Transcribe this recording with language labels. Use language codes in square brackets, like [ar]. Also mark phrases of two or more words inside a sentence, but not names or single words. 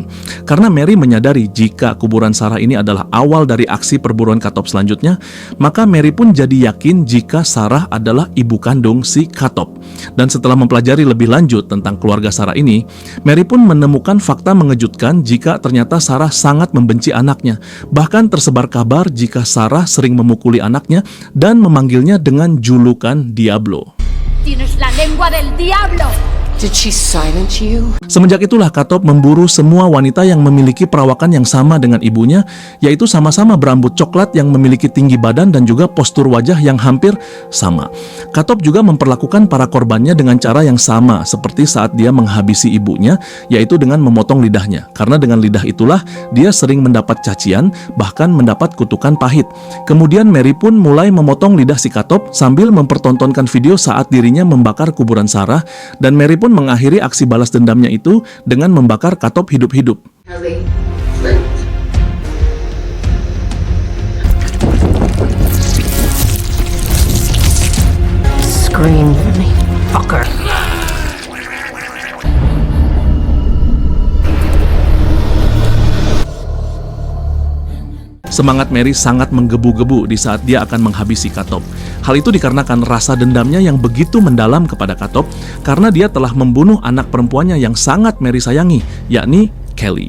[id] Karena Mary menyadari jika kuburan Sarah ini adalah awal dari aksi perburuan Katop selanjutnya, maka Mary pun jadi yakin jika Sarah adalah ibu kandung si Katop. Dan setelah mempelajari lebih lanjut tentang keluarga Sarah ini, Mary pun menemukan fakta mengejutkan jika ternyata Sarah sangat membenci anaknya. Bahkan tersebar kabar jika Sarah sering memukuli anaknya dan memanggilnya dengan julukan Diablo. [es] Tienes la lengua del diablo. [en] Did she silence you? [id] Semenjak itulah Katop memburu semua wanita yang memiliki perawakan yang sama dengan ibunya, yaitu sama-sama berambut coklat yang memiliki tinggi badan dan juga postur wajah yang hampir sama. Katop juga memperlakukan para korbannya dengan cara yang sama seperti saat dia menghabisi ibunya, yaitu dengan memotong lidahnya. Karena dengan lidah itulah dia sering mendapat cacian, bahkan mendapat kutukan pahit. Kemudian Mary pun mulai memotong lidah si Katop sambil mempertontonkan video saat dirinya membakar kuburan Sarah, dan Mary pun mengakhiri aksi balas dendamnya itu dengan membakar Katop hidup-hidup. [en] Scream for me, fucker. [id] Semangat Mary sangat menggebu-gebu di saat dia akan menghabisi Katop. Hal itu dikarenakan rasa dendamnya yang begitu mendalam kepada Katop karena dia telah membunuh anak perempuannya yang sangat Mary sayangi, yakni Kelly.